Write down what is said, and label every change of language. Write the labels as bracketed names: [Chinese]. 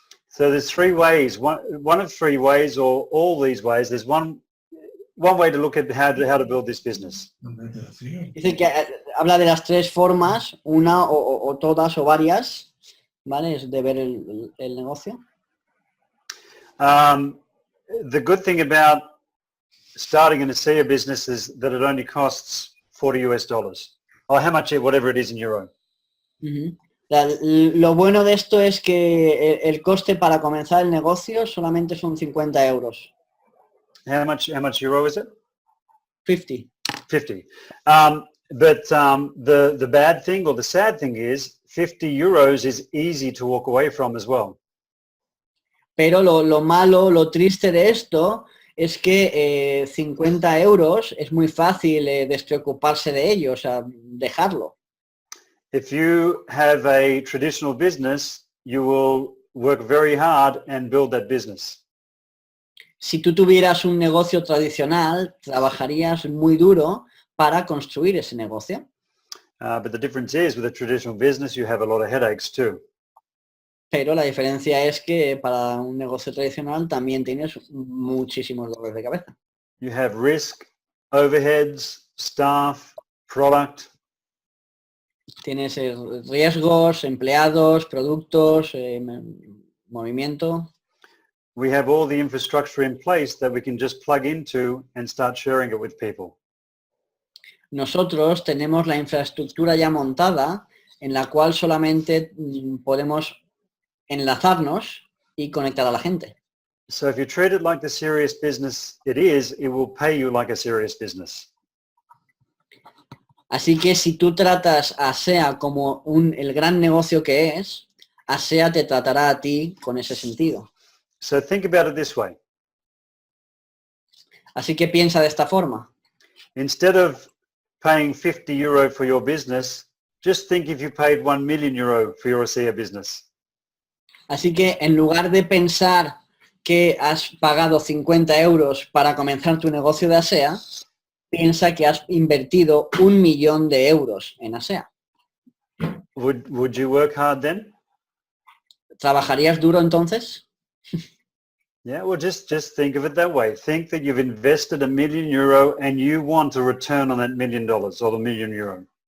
[English] So there's three ways, one of three ways or all these ways. There's one way to look at how to build this business. [Spanish] Dice que habla de las tres formas, una o todas o varias, ¿vale? Es de ver el negocio. [English] The good thing about starting an ASEA business is that it only costs $40 or how much, whatever it is in euro. Ujú. [Spanish] Lo bueno de esto es que el coste para comenzar el negocio solamente son 50 euros. [English] How much euro is it? [Spanish] 50. 50. [English] But the bad thing or the sad thing is 50 euros is easy to walk away from as well. [Spanish] Pero lo malo, lo triste de esto es que 50 euros es muy fácil despreocuparse de ello, o sea, dejarlo. [English] If you have a traditional business, you will work very hard and build that business. [Spanish] Si tú tuvieras un negocio tradicional, trabajarías muy duro para construir ese negocio. [English] But the difference is with a traditional business, you have a lot of headaches too. [Spanish] Pero la diferencia es que para un negocio tradicional también tienes muchísimos dolores de cabeza. [English] You have risk, overheads, staff, product. [Spanish] Tienes riesgos, empleados, productos, movimiento. [English] We have all the infrastructure in place that we can just plug into and start sharing it with people. [Spanish] Nosotros tenemos la infraestructura ya montada en la cual solamente podemos enlazarnos y conectar a la gente. [English] So if you treat it like the serious business it is, it will pay you like a serious business. [Spanish] Así que si tú tratas a ASEA como el gran negocio que es, ASEA te tratará a ti con ese sentido. [English] So think about it this way. [Spanish] Así que piensa de esta forma. [English] Instead of paying 50 euro for your business, just think if you paid 1 million euro for your ASEA business. [Spanish] Así que en lugar de pensar que has pagado 50 euros para comenzar tu negocio de ASEA, piensa que has invertido 1 millón de euros en ASEA. [English] Would you work hard then? [Spanish] ¿Trabajarías duro entonces? [English] Yeah, well, just think of it that way. Think that you've invested €1 million and you want a return on that $1 million or the €1 million.